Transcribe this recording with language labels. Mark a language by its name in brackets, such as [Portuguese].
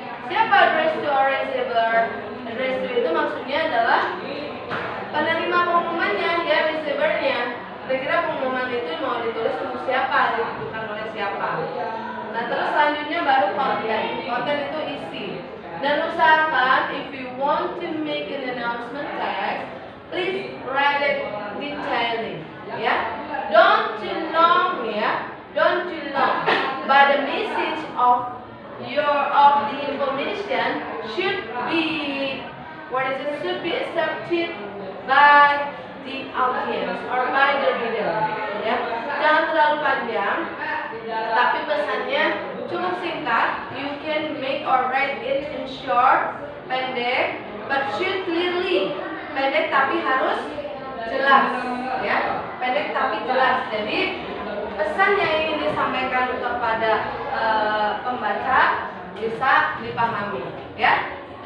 [English] Siapa address to or receiver? [Indonesian] Address to itu maksudnya adalah penerima pengumumannya, ya, receivernya. Kira-kira pengumuman itu mau ditulis untuk siapa, dituliskan oleh siapa. Nah, terus selanjutnya baru konten. Konten itu isi. Dan usahakan [English] if you want to make an announcement text, please write it detailing, ya. Don't too long, ya. Don't too long. But the message of the information should be should be accepted by the audience or by the reader, ya. [Indonesian] Jangan terlalu panjang, tapi pesannya cukup singkat. [English] You can make or write it in short, pendek, but should clearly. [Indonesian] Pendek tapi harus jelas, ya. Pendek tapi jelas. Jadi pesan yang ingin disampaikan kepada pembaca bisa dipahami, ya.